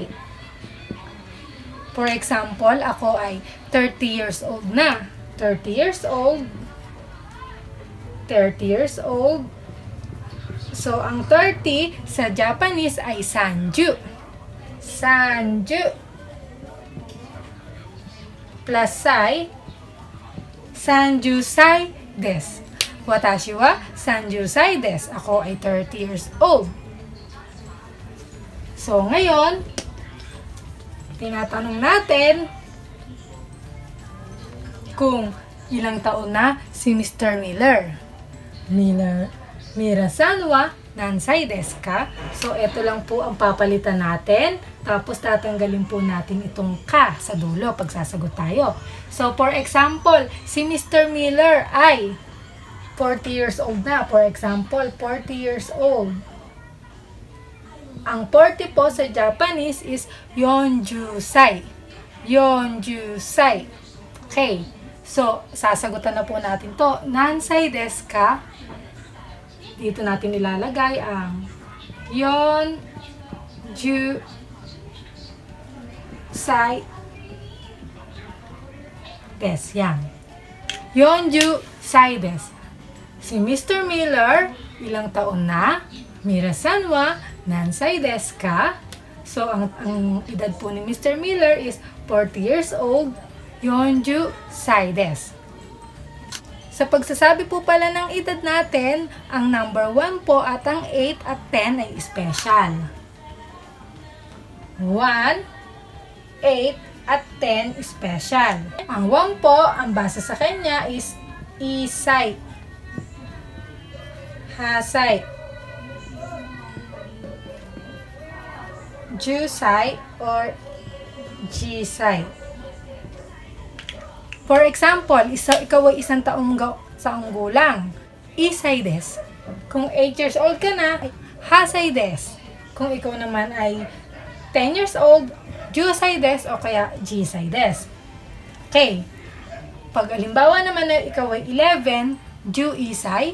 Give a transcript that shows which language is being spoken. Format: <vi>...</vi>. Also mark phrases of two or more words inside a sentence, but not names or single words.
<en>For example,</en> <tl>ako ay</tl> <en>30 years old</en> <tl>na.</tl> <en>30 years old 30 years old.</en> <tl>So, ang 30 sa Japanese ay sanju. Sanju.</tl> <ja>Plus sai, 三十歳です. 私は三十歳です.</ja> <tl>Ako ay</tl> <en>30 years old.</en> <tl>So, ngayon, tinatanong natin kung ilang taon na si Mr. Miller.</tl> <ja>ミラーさんは何歳ですか?</ja> <tl>So, ito lang po ang papalitan natin. Tapos, tatanggalin po natin itong ka sa dulo pag sasagot tayo. So,</tl> <en>for example,</en> <tl>si Mr. Miller ay</tl> <en>40 years old</en> <tl>na.</tl> <en>For example, 40 years old.</en> <tl>Ang 40 po sa Japanese is yonjusai. Yonjusai. Okay. So, sasagutan na po natin to.</tl> <ja>何歳ですか?</ja> <tl>Dito natin ilalagay ang</tl> <ja>四十歳です.</ja> <tl>Yan.</tl> <ja>四十歳です.</ja> <tl>Si Mr. Miller, ilang taon na?</tl> <ja>ミラーさんは何歳ですか?</ja> <tl>So, ang edad po ni Mr. Miller is</tl> <en>40 years old.</en> <ja>四十歳です.</ja> <tl>Sa pagsasabi po pala ng edad natin, ang number 1 po at ang 8 at 10 ay special. 1, 8, at 10 special. Ang 1 po, ang base sa kanya is isai, hasai, jusai, or jisai.</tl> <en>For example,</en> <tl>ikaw ay isang taong gulang.</tl> <ja>一歳です.</ja> <tl>Kung</tl> <en>8 years old</en> <tl>ka na,</tl> <ja>八歳です.</ja> <tl>Kung ikaw naman ay</tl> <en>10 years old,</en> <ja>十歳です</ja> <tl>o kaya</tl> <ja>十歳です.</ja> <tl>Okay. Pag alimbawa naman na ikaw ay 11, ju-isai.</tl>